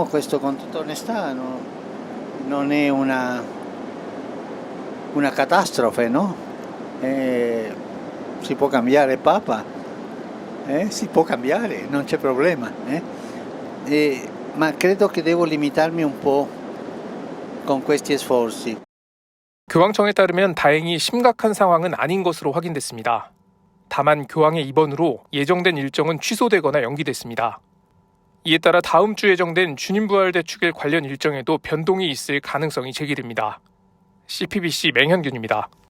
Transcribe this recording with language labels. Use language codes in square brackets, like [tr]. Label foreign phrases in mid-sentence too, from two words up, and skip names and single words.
[it] Questo con tutta onestà non è una catastrofe, no? Si può cambiare Papa, si può cambiare, non c'è problema. Ma credo che devo limitarmi un po' con questi sforzi. [ko] 교황청에 따르면 다행히 심각한 상황은 아닌 것으로 확인됐습니다. 다만 교황의 입원으로 예정된 일정은 취소되거나 연기됐습니다. 이에 따라 다음 주 예정된 주님부활 대축일 관련 일정에도 변동이 있을 가능성이 제기됩니다. CPBC 맹현균입니다.